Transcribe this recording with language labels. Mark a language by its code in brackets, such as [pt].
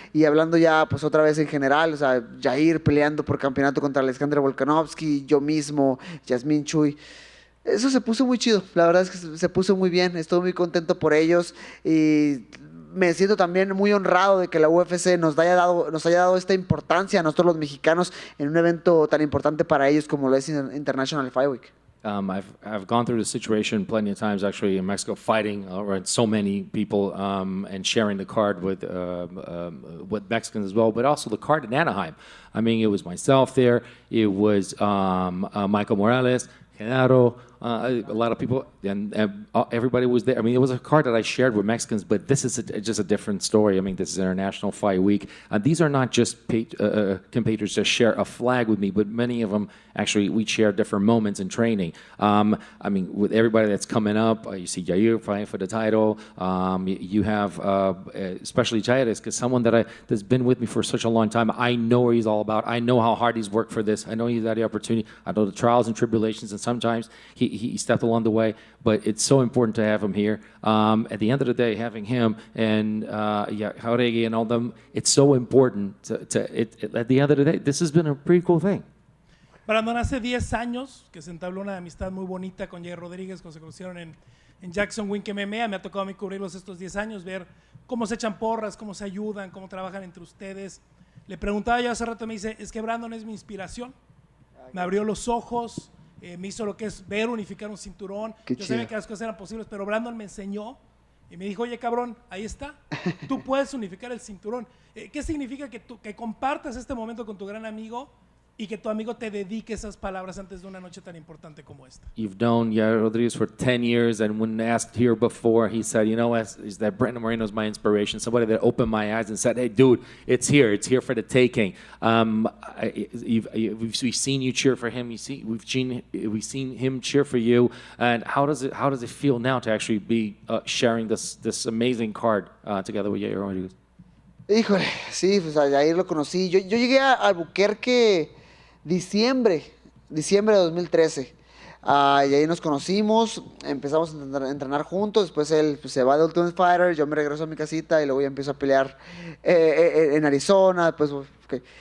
[es] Y hablando ya pues otra vez en general, o sea, Yair peleando por campeonato contra Alexandre Volkanovski, yo mismo, Yasmín, Chuy, eso se puso muy chido, la verdad es que se puso muy bien, estoy muy contento por ellos y me siento también muy honrado de que la UFC nos haya dado esta importancia a nosotros los mexicanos en un evento tan importante para ellos como lo es International Fight Week. [en] I've gone through the situation plenty of times actually in Mexico, fighting around so many people and sharing the card with Mexicans as well, but also the card in Anaheim. I mean, it was myself there, it was Michael Morales, Genaro, a lot of people, and everybody was there. I mean, it was a card that I shared with Mexicans, but this is just a different story. I mean, this is International Fight Week. These are not just competitors that share a flag with me, but many of them actually we share different moments in training. I mean, with everybody that's coming up, you see Yair fighting for the title. You have especially Chaires, because someone that's been with me for such a long time. I know what he's all about. I know how hard he's worked for this. I know he's had the opportunity. I know the trials and tribulations, and sometimes he stepped along the way, but it's so important to have him here. At the end of the day, having him and Jauregui and all them, it's so important at the end of the day, this has been a pretty cool thing. [es] Brandon, hace 10 años que se entabló una amistad muy bonita con Yair Rodriguez, cuando se conocieron en Jackson Wink MMA. Me ha tocado a mí cubrirlos estos 10 años, ver cómo se echan porras, cómo se ayudan, cómo trabajan entre ustedes. Le preguntaba yo hace rato, me dice, es que Brandon es mi inspiración. Me abrió los ojos, me hizo lo que es ver unificar un cinturón. Yo sabía que las cosas eran posibles, pero Brandon me enseñó Y me dijo, oye, cabrón, ahí está. Tú puedes unificar el cinturón. ¿Qué significa que compartas este momento con tu gran amigo y que tu amigo te dedique esas palabras antes de una noche tan importante como esta? [en] You've known Yair Rodriguez for 10 years, and when asked here before, he said, you know, is that Brando Moreno is my inspiration, somebody that opened my eyes and said, hey, dude, it's here for the taking. We've seen you cheer for him. We've seen him cheer for you. And how does it feel now to actually be sharing this amazing card together with Yair Rodriguez? [es] Híjole, sí, pues ahí lo conocí. Yo llegué a Albuquerque diciembre de 2013. Y ahí nos conocimos, empezamos a entrenar juntos. Después él pues, se va de Ultimate Fighter, yo me regreso a mi casita y luego ya empiezo a pelear en Arizona. Después, okay.